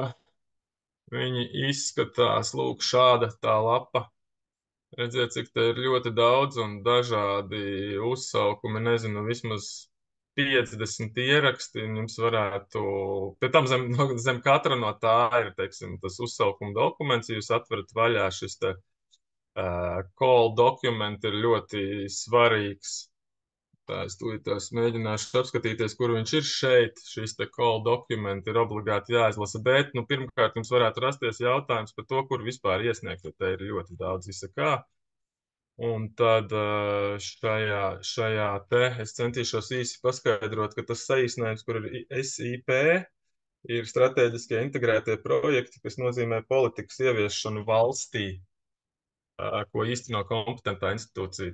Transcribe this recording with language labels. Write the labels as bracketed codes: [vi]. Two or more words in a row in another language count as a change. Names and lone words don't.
[lv] Viņi izskatās, lūk, šāda tā lapa. Redziet, cik te ir ļoti daudz un dažādi uzsaukumi, vismaz 50 ieraksti, un jums varētu, pēc tam zem katra no tā ir, teiksim, tas uzsaukuma dokuments, ja jūs atverat vaļā šis te [en] call document [lv] ir ļoti svarīgs. Tā es tūlītās mēģināšu apskatīties, kur viņš ir šeit. Šis te [en] call document [lv] ir obligāti jāizlasa, bet, pirmkārt, jums varētu rasties jautājums par to, kur vispār iesniegt, jo te ir ļoti daudz izsakā. Un tad šajā te es centīšos īsi paskaidrot, ka tas saīsinājums, kur ir SIP, ir strateģiskie integrētie projekti, kas nozīmē politikas ieviešanu valstī, ko īsteno kompetentā institūcija.